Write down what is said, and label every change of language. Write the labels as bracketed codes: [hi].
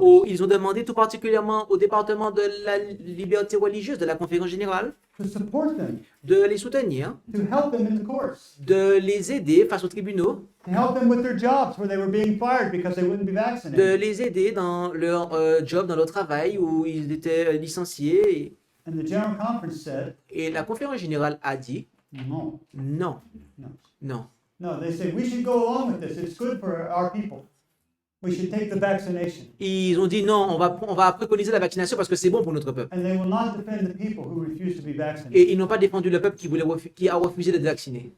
[fr] ou ils ont demandé tout particulièrement au département de la liberté religieuse de la conférence générale, [en] to support them, [fr] de les soutenir, [en] to help them in the courts, [fr] de les aider face aux tribunaux, [en] to help them with their jobs where they were being fired because they wouldn't be [fr] de [en] vaccinated. [fr] les aider dans leur job, dans leur travail où ils étaient licenciés. [en] And the General Conference said, [fr] Et la conférence générale a dit [en] no, [fr] non, [en] no. [fr] non. [en] No, they say we should go along with this. It's good for our people. We should take the vaccination. [fr] Ils ont dit non, on va préconiser la vaccination parce que c'est bon pour notre peuple. [en] And they will not defend the people who refuse to be vaccinated. [fr] Et ils n'ont pas défendu le peuple qui a refusé d'être vacciné.